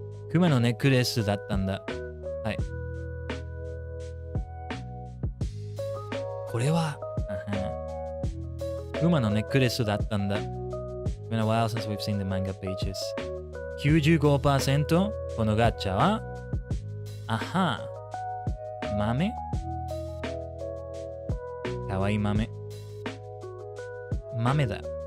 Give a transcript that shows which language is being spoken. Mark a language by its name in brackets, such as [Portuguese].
[Japanese] クマのネクレスだったんだ。はい。これは、クマのネックレスだったんだ。 [English] It's been a while since we've seen the manga pages. [Japanese] 95% このガチャは、豆かわいい豆だ。